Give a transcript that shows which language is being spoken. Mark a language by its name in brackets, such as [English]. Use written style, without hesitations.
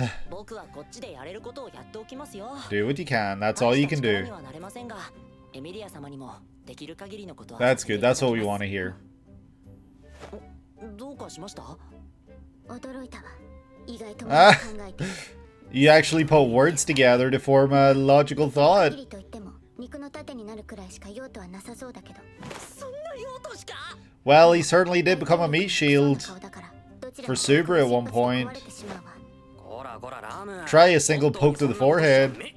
[Japanese] 僕はこっちでやれることをやっておきますよ。 [English] Do what you can. That's all you can do. [Japanese] にはなれませんが、エミリア様にもできる限りのことは。 [English] That's good. That's what we want to hear. [Japanese] どうかしました？驚いたわ。意外と考 [English] Ah. [Japanese] えて。 [English] You actually put words together to form a logical thought. [Japanese] と言っても肉の盾になるくらいしか用途はなさそうだけど。そんな用途しか？ [English] Well, he certainly did become a meat shield for Subaru at one point. [Japanese] こらこらラム。 [English] Try a single poke to the forehead.